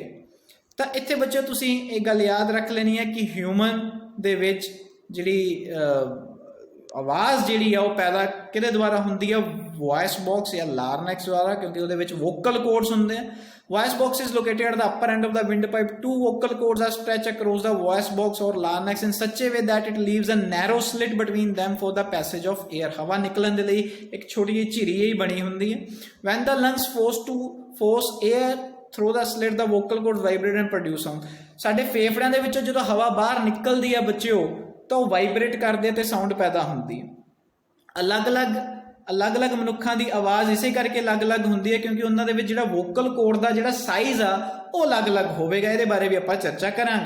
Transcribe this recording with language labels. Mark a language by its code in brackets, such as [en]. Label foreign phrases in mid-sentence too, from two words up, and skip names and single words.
[pa] ਤਾਂ ਇੱਥੇ ਬੱਚਿਓ ਤੁਸੀਂ ਇਹ ਗੱਲ ਯਾਦ ਰੱਖ ਲੈਣੀ ਹੈ ਕਿ ਹਿਊਮਨ ਦੇ ਵਿੱਚ ਜਿਹੜੀ ਆਵਾਜ਼ ਜਿਹੜੀ ਆ ਉਹ ਪੈਦਾ ਕਿਹਦੇ ਦੁਆਰਾ ਹੁੰਦੀ ਆ, [en] voice box [pa] ਜਾਂ ਲਾਰਨੈਕਸ ਦੁਆਰਾ, ਕਿਉਂਕਿ ਉਹਦੇ ਵਿੱਚ [en] vocal cords [pa] ਹੁੰਦੇ ਆ। [en] voice box is located at the upper end of the wind pipe. two vocal cords are stretch across the voice box or larynx in such a way that it leaves a narrow slit between them for the passage of air। [pa] ਹਵਾ ਨਿਕਲਣ ਦੇ ਲਈ ਇੱਕ ਛੋਟੀ ਜਿਹੀ ਝਿਰੀ ਹੀ ਬਣੀ ਹੁੰਦੀ ਹੈ। [en] when the lungs force air through the slit the vocal cords vibrate and produce sound। [pa] ਸਾਡੇ ਫੇਫੜਿਆਂ ਦੇ ਵਿੱਚੋਂ ਜਦੋਂ ਹਵਾ ਬਾਹਰ ਨਿਕਲਦੀ ਆ ਬੱਚਿਓ ਤਾਂ ਉਹ ਵਾਈਬ੍ਰੇਟ ਕਰਦੇ ਤੇ ਸਾਊਂਡ ਪੈਦਾ ਹੁੰਦੀ ਹੈ। ਅਲੱਗ-ਅਲੱਗ ਅਲੱਗ-ਅਲੱਗ ਮਨੁੱਖਾਂ ਦੀ ਆਵਾਜ਼ ਇਸੇ ਕਰਕੇ ਅਲੱਗ-ਅਲੱਗ ਹੁੰਦੀ ਹੈ ਕਿਉਂਕਿ ਉਹਨਾਂ ਦੇ ਵਿੱਚ ਜਿਹੜਾ [en] vocal cord [pa] ਦਾ ਜਿਹੜਾ ਸਾਈਜ਼ ਆ ਉਹ ਅਲੱਗ-ਅਲੱਗ ਹੋਵੇਗਾ। ਇਹਦੇ ਬਾਰੇ ਵੀ ਆਪਾਂ ਚਰਚਾ ਕਰਾਂਗੇ।